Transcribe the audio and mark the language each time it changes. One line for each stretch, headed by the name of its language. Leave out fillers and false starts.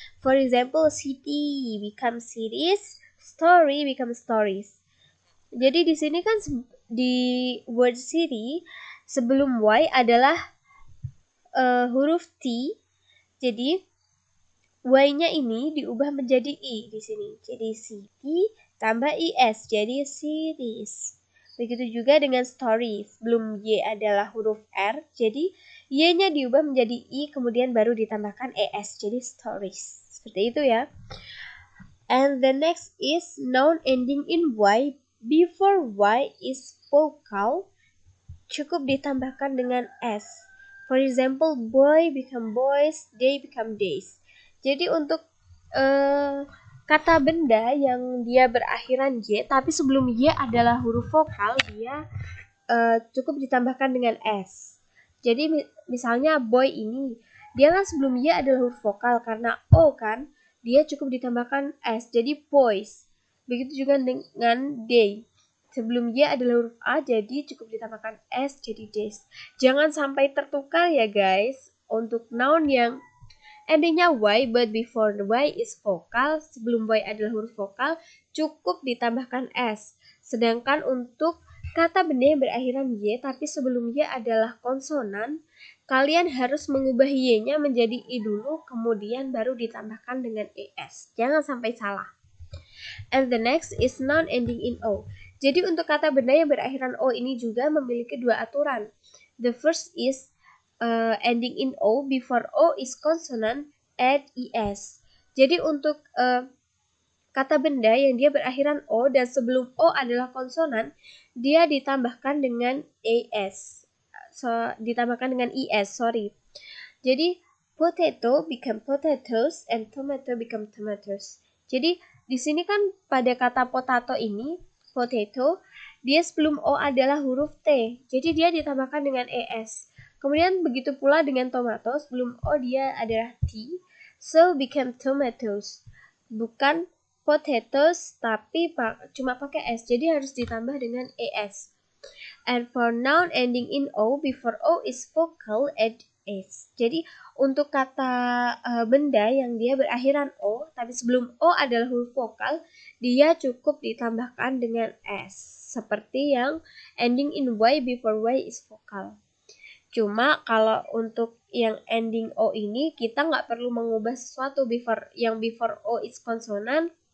English: For example, city become cities, story become stories.
Indonesian: Jadi di sini kan di word city sebelum Y adalah huruf T. Jadi Y-nya ini diubah menjadi I di sini. Jadi city tambah IS jadi series. Begitu juga dengan stories. Belum Y adalah huruf R. Jadi Y-nya diubah menjadi I kemudian baru ditambahkan ES jadi stories. Seperti itu ya.
English: And the next is noun ending in Y. Before Y is vocal.
Indonesian: Cukup ditambahkan dengan S.
English: For example, boy become boys, day become days.
Indonesian: Jadi untuk kata benda yang dia berakhiran Y, tapi sebelum Y adalah huruf vokal, dia cukup ditambahkan dengan S. Jadi misalnya boy ini, dia kan sebelum Y adalah huruf vokal, karena O kan, dia cukup ditambahkan S, jadi boys. Begitu juga dengan day. Sebelum Y adalah huruf A, jadi cukup ditambahkan S, jadi days. Jangan sampai tertukar ya guys, untuk noun yang endingnya Y,
English: but before the Y is vokal,
Indonesian: sebelum Y adalah huruf vokal, cukup ditambahkan S. Sedangkan untuk kata benda yang berakhiran Y, tapi sebelum Y adalah konsonan, kalian harus mengubah Y-nya menjadi I dulu, kemudian baru ditambahkan dengan ES. Jangan sampai salah. And the next is noun ending in O. Jadi untuk kata benda yang berakhiran O ini juga memiliki dua aturan.
English: The first is ending in O, before O is consonant, add ES.
Indonesian: Jadi untuk kata benda yang dia berakhiran O dan sebelum O adalah konsonan, dia ditambahkan dengan ES. Ditambahkan dengan ES, sorry. Jadi
English: potato become potatoes and tomato become tomatoes.
Indonesian: Jadi di sini kan pada kata potato ini, potato, dia sebelum O adalah huruf T. Jadi dia ditambahkan dengan ES. Kemudian begitu pula dengan tomato, sebelum O dia adalah T,
English: so become tomatoes.
Indonesian: Bukan potatoes, tapi cuma pakai S, jadi harus ditambah dengan ES.
English: And for noun ending in O, before O is vocal, add S.
Indonesian: Jadi untuk kata benda yang dia berakhiran O, tapi sebelum O adalah huruf vokal, dia cukup ditambahkan dengan S. Seperti yang
English: ending in Y before Y is vokal.
Indonesian: Cuma kalau untuk yang ending O ini, kita nggak perlu mengubah sesuatu yang
English: before O is konsonan.